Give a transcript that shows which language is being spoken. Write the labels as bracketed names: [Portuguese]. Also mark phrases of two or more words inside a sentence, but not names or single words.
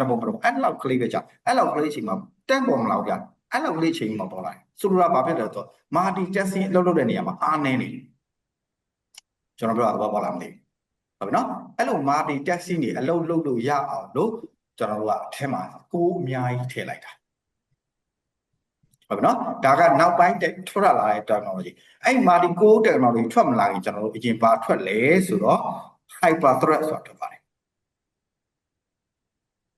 [Burmese] တော့အဲ့လောက်ကလေးပဲကြောက်အဲ့လောက်ကလေးအချိန်မှာတန်းပေါ်မလာဘူးဗျအဲ့လောက်ကလေးအချိန်မှာပေါ်လာတယ်ဆိုလိုတာဘာဖြစ်လဲဆိုတော့ multitasking အလုပ်လုပ်တဲ့နေရာမှာအားနည်းနေတယ်ကျွန်တော်ပြောတာဘာလာမသိဘူးဟုတ်ပြီနော်အဲ့လို multitasking တွေအလုပ်လုပ်လို့ရအောင်လို့ကျွန်တော်တို့ကအထက်မှာကိုအများကြီးထည့်လိုက်တာ ဟုတ်ပြီနော်ဒါကနောက်ပိုင်းထွက်လာတဲ့ technology အဲ့ [English] multi core technology [Burmese] ထွက်မလာရင်ကျွန်တော်တို့အရင်ဘာထွက်လဲဆိုတော့ [English] hyper thread [Burmese] ဆိုတာထွက်ပါတယ်